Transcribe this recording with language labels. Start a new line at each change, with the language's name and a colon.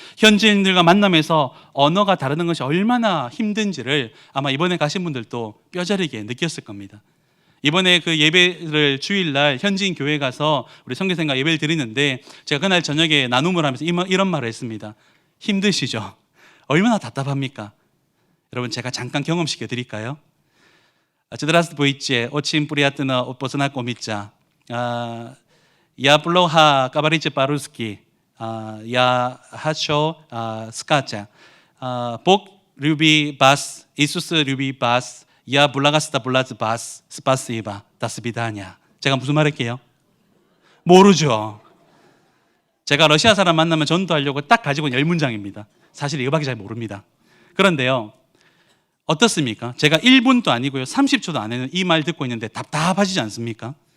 Korean: 현지인들과 만나면서 언어가 다르는 것이 얼마나 힘든지를 아마 이번에 가신 분들도 뼈저리게 느꼈을 겁니다. 이번에 그 예배를 주일날 현지인 교회 가서 우리 선교생과 예배를 드리는데 제가 그날 저녁에 나눔을 하면서 이런 말을 했습니다. 힘드시죠? 얼마나 답답합니까? 여러분, 제가 잠깐 경험시켜 드릴까요?
Russian: Здравствуйте, очень приятно познакомиться. Я плохо говорю по-русски. Я хочу сказать, Бог любит вас, Иисус любит вас. Я 불러갔다 불러지 바스 스파시바 다스비다냐.
Korean: 제가 무슨 말 할게요? 모르죠. 제가 러시아 사람 만나면 전도하려고 딱 가지고 있는 10문장입니다. 사실 이거밖에 잘 모릅니다. 그런데요, 어떻습니까? 제가 1분도 아니고요, 30초도 안 했는 이 말 듣고 있는데 답답하시지 않습니까?